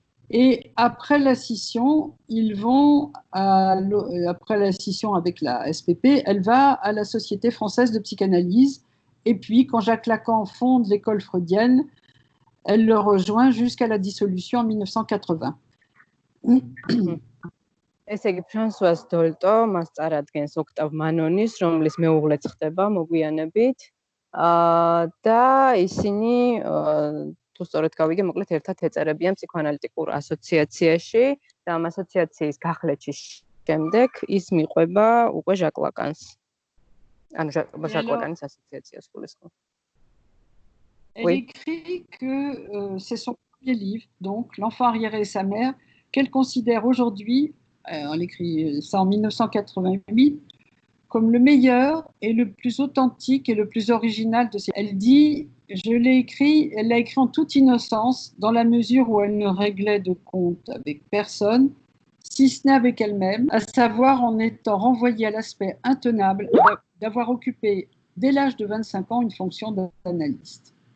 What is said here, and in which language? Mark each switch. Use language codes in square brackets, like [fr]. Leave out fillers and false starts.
[fr] Et après la scission, après la scission avec la SPP, elle va à la Société française de psychanalyse. Et puis, quand Jacques Lacan fonde l'école freudienne, elle le rejoint jusqu'à la dissolution en 1980. [ka] ესე იგი ფრანსუას დოლტო მას წარადგენს ოქტავ მანონის, რომლის მეუღლეც ხდება მოგვიანებით. და ისინი თუ სწორედ გავიგე, მოკლედ ერთად ეწერებიან ფსიქოანალიტიკურ ასოციაციაში და ამ ასოციაციის გახლეჩის შემდეგ ის მიყვება უკვე ჟაკ ლაკანს. ანუ ჟაკ ლაკანის ასოციაციას გულისხმობ. [fr] Elle écrit que c'est son premier livre, donc L'enfant arriéré et sa mère, qu'elle considère aujourd'hui, elle écrit ça en 1988, comme le meilleur et le plus authentique et le plus original de ses... Elle dit, elle l'a écrit en toute innocence, dans la mesure où elle ne réglait de compte avec personne, si ce n'est avec elle-même, à savoir en étant renvoyée à l'aspect intenable d'avoir occupé dès l'âge de 25 ans une fonction d'analyste.